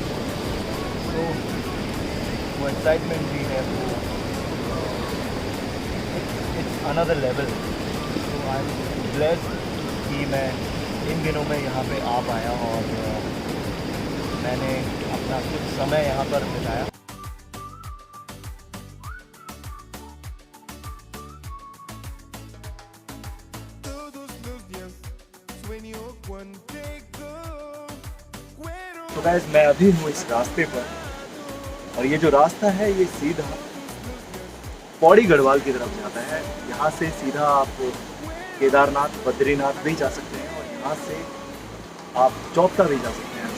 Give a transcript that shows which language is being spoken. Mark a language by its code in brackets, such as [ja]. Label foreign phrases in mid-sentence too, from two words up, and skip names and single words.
[hi] तो वो एक्साइटमेंट भी है, वो [en] it's another level. [hi] तो [en] I am blessed [hi] कि मैं इन दिनों में यहाँ पे आ पाया और मैंने अपना कुछ समय यहाँ पर बिताया। [es] Todos los días sueño contigo. [hi] तो गाइस, मैं अभी हूँ इस रास्ते पर, और ये जो रास्ता है ये सीधा पौड़ी गढ़वाल की तरफ जाता है। यहाँ से सीधा आप केदारनाथ, बद्रीनाथ भी जा सकते हैं, और यहाँ से आप चौपटा भी जा सकते हैं।